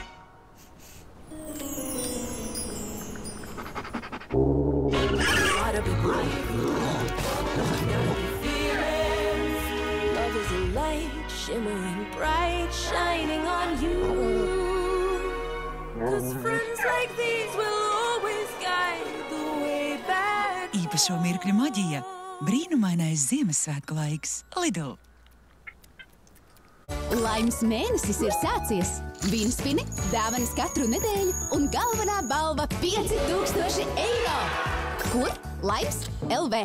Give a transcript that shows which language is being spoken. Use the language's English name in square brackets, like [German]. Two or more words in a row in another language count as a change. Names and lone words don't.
[English] Gotta be brave, gotta be fearless. Love is a light shimmering bright, shining on you. 'Cause friends like these will always guide the way back. [Latvian] Īpašo mirkļu maģija, brīnumainais Ziemassvētku laiks Lidl. Laimes mēnesis ir sācies. Vīnspini, dāvanas katru nedēļu un galvenā balva 5000 eiro. Kur? Laimes LV.